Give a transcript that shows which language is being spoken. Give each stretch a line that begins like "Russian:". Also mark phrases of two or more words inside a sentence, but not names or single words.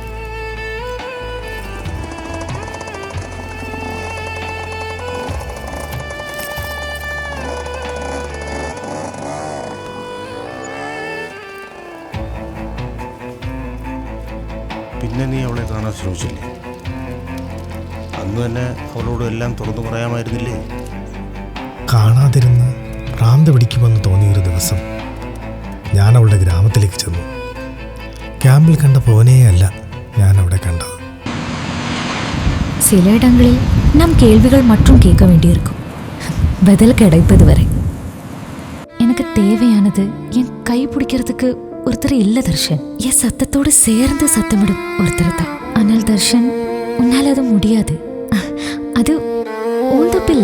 Malayalam: പിന്നെ നീ അവളെ കാണാൻ ശ്രമിച്ചില്ലേ? അന്ന് തന്നെ അവളോട് എല്ലാം തുറന്നു പറയാമായിരുന്നില്ലേ? കാണാതിരുന്ന് ഭ്രാന്ത് പിടിക്കുമെന്ന് തോന്നിയൊരു ദിവസം ഞാൻ അവളുടെ ഗ്രാമത്തിലേക്ക് ചെന്നു. ക്യാമ്പിൽ കണ്ട ഭുവനെയല്ല ഞാൻ അവിടെ കണ്ടത്.
Tamil: சில இடங்களில் நம் கேள்விகள் மற்றும் கேட்க வேண்டியிருக்கும், பதில் கிடைப்பது வரை. எனக்கு தேவையானது என் கை பிடிக்கிறதுக்கு ஒருத்தர் இல்ல தர்ஷன். என் சத்தத்தோடு சேர்ந்து சத்தமிடும் ஒருத்தர் தான். ஆனால் தர்ஷன், உன்னால் அது முடியாது. அது உன் தப்பில்லை.